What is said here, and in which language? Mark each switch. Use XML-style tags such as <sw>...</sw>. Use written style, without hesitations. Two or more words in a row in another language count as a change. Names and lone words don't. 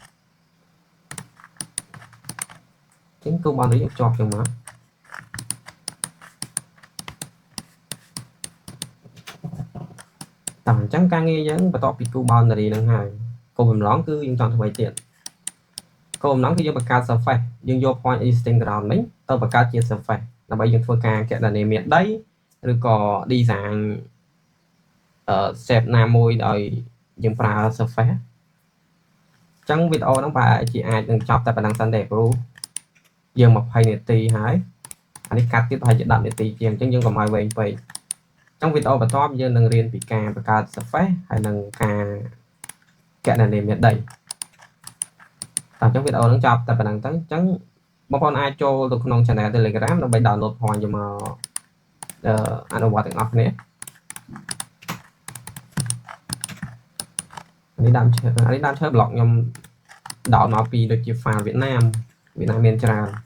<km>ចឹងគូបាននេះយើងជាប់ចឹងមកតោះអញ្ចឹងការងារយើងបន្ទាប់ពីគូ boundary ហ្នឹងហើយគោលបំណងគឺយើងចង់ធ្វើទៀតគោលបំណងគឺយើងបង្កើត surface យើងយក</km> <en>point existing ground</en> <km>នេះទៅបង្កើតជា surface ដើម្បីយើងធ្វើការកណនាមានដីឬក៏</km> <en>design shape</en> <km>ណាមួយដោយយើងប្រើ surface អញ្ចឹងវីដេអូហ្នឹងប្រហែលជាអាចនឹងចប់តែប៉ុណ្្នឹងសិនទេ ព្រោះយើង20នាទីហើយអានេះកាត់ទៀតប្រហែលជា10នាទីជាងអញ្ចឹងយើងកុំឲ្យវែងពេក trong video បន្ទាប់យើងនឹងរៀនពីការបង្កើត surface ហើយនឹងការកណនាមានដីតាមចឹងវីដេអូនឹងចប់តែប៉ុណ្្នឹងទៅអញ្ចឹងបងប្អូនអាចចូលទៅក្នុង</km> <en>channel Telegram</en> <km>ដើម្បី download point យកមកអនុវត្តទាំងអស់គ្នា នេះដើមឈើប្លុកខ្ញុំដោតមកពីដូចជា file វៀតណាមមានច្រើន</km>